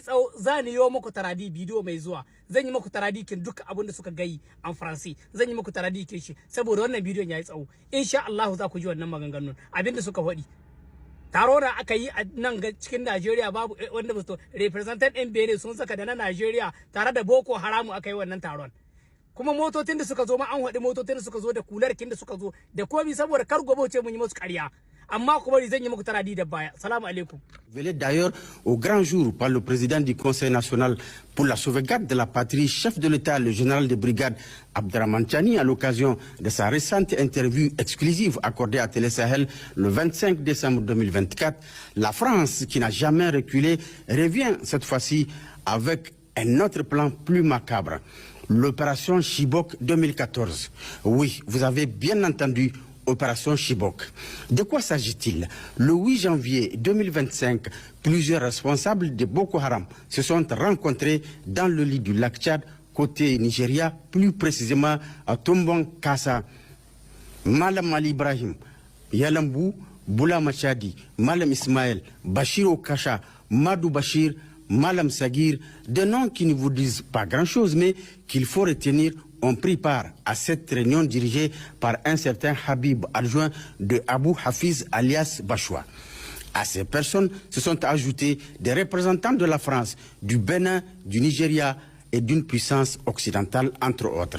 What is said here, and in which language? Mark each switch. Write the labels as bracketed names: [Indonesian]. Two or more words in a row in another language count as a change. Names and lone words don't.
[Hausa] tsawo zan yi muku taradi bidiyo mai zuwa zan yi muku taradi kin duk abin da suka gayi an Faransi zan yi muku taradi kin shi saboda wannan bidiyon yayi tsawo [Arabic] إن شاء الله [Hausa] za ku ji wannan maganganun abin da suka faɗi taro da aka yi a nan cikin Najeriya babu wanda ba su representant ɗin Benin sun saka da na Najeriya tare da Boko Haram aka yi wannan taron kuma motocin da suka zo ma an haɗi motocin da suka zo da kularkin da suka zo da komi saboda kar gobe ce mun yi musu ƙarya amma kuma zan yi muku taradi da baya. [Arabic] سلام عليكم. [French] Révélé d'ailleurs au grand jour par le président du Conseil national pour la sauvegarde de la patrie, chef de l'État, le général de brigade Abderrahmane Tiani, à l'occasion de sa récente interview exclusive accordée à Télé Sahel le 25 décembre 2024, la France, qui n'a jamais reculé, revient cette fois-ci avec un autre plan plus macabre. L'opération Chibok 2014. Oui, vous avez bien entendu, opération Chibok. De quoi s'agit-il? Le 8 janvier 2025, plusieurs responsables de Boko Haram se sont rencontrés dans le lit du lac Tchad, côté Nigeria, plus précisément à Tombon Kassa, Malam Ali Ibrahim, Yalambou, Boula Machadi, Malam Ismaël, Bachir Okacha, Madou Bachir, Malam Sagir, des noms qui ne vous disent pas grand-chose, mais qu'il faut retenir, ont pris part à cette réunion dirigée par un certain Habib, adjoint de Abou Hafiz alias Bachoua. À ces personnes se sont ajoutés des représentants de la France, du Bénin, du Nigeria et d'une puissance occidentale, entre autres.